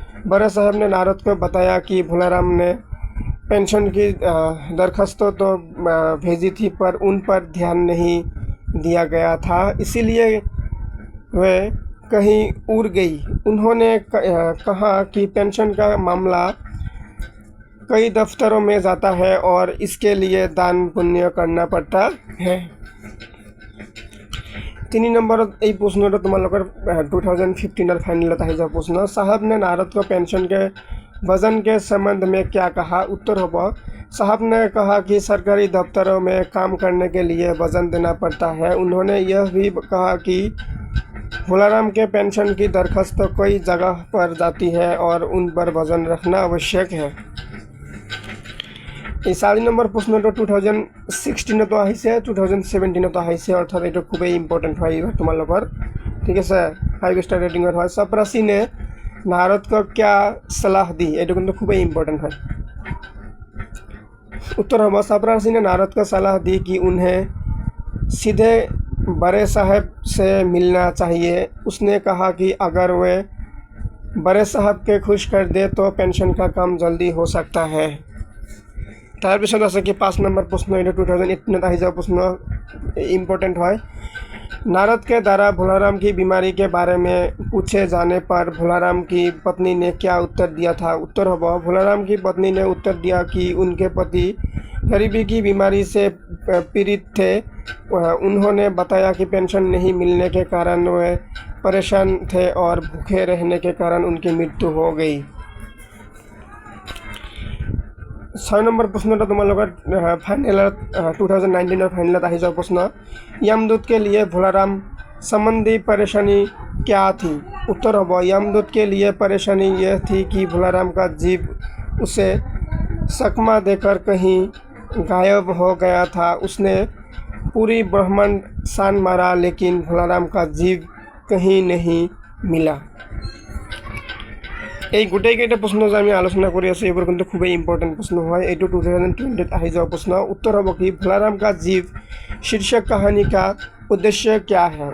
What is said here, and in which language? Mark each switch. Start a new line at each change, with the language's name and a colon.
Hindi: बड़े साहब ने नारद को बताया कि भोलाराम ने पेंशन की दरखास्तों तो भेजी थी पर उन पर ध्यान नहीं दिया गया था इसीलिए वे कहीं उड़ गई। उन्होंने कहा कि पेंशन का मामला कई दफ्तरों में जाता है और इसके लिए दान पुण्य करना पड़ता है।
Assamese: 3 नंबर এই প্রশ্নটা তোমালোকৰ 2015 फाइनल আহি যোৱা প্ৰশ্ন।
Hindi: साहब ने नारद को पेंशन के वजन के संबंध में क्या कहा उत्तर होगा साहब ने कहा कि सरकारी दफ्तरों में काम करने के लिए वजन देना पड़ता है। उन्होंने यह भी कहा कि भोलाराम के पेंशन की दरखास्त कई जगह पर जाती है और उन पर वजन रखना आवश्यक है।
Assamese: 4 नंबर प्रश्न 2016 तो আহিছে 2017 तो আহিছে অর্থাৎ এটা খুবই ইম্পর্টেন্ট হয় এবার তোমালোকৰ ঠিক আছে 5 স্টার রেটিং এর হয়।
Hindi: चपरासी ने नारद को क्या सलाह दी ये
Assamese: কিন্তু খুবই ইম্পর্টেন্ট হয়।
Hindi: उत्तर होगा चपरासी ने नारद को सलाह दी कि उन्हें सीधे बड़े साहब से मिलना चाहिए। उसने कहा कि अगर वे बड़े साहब के खुश कर दे तो पेंशन का काम जल्दी हो सकता है।
Assamese: তাৰপিছত আছে কি 5 নম্বৰ প্ৰশ্ন এটা 2018 আহি যোৱা প্ৰশ্ন
Hindi: इम्पोर्टेंट है। नारद के द्वारा भोलाराम की बीमारी के बारे में पूछे जाने पर भोलाराम की पत्नी ने क्या उत्तर दिया था? उत्तर होगा भोलाराम की पत्नी ने उत्तर दिया कि उनके पति गरीबी की बीमारी से पीड़ित थे। उन्होंने बताया कि पेंशन नहीं मिलने के कारण वे परेशान थे और भूखे रहने के कारण उनकी मृत्यु हो गई।
Assamese: 6 নম্বৰ প্ৰশ্নটো তোমালোকৰ ফাইনেলত 2019 ফাইনেলত আহি যোৱা প্ৰশ্ন।
Hindi: यमदूत के लिए भोलाराम संबंधी परेशानी क्या थी? उत्तर होगा यमदूत के लिए परेशानी यह थी कि भोलाराम का जीव उसे चकमा देकर कहीं गायब हो गया था। उसने पूरी ब्रह्मांड सान मारा लेकिन भोलाराम का जीव कहीं नहीं मिला।
Assamese: এই গোটেইকেইটা প্ৰশ্ন যে আমি আলোচনা কৰি আছোঁ এইবোৰ কিন্তু খুবেই ইম্পৰ্টেণ্ট প্ৰশ্ন হয়। এইটো 2020 আহি যোৱা প্ৰশ্ন।
Hindi: उत्तर
Assamese: হ'ব
Hindi: कि भोलाराम का जीव शीर्षक कहानी का उद्देश्य क्या है?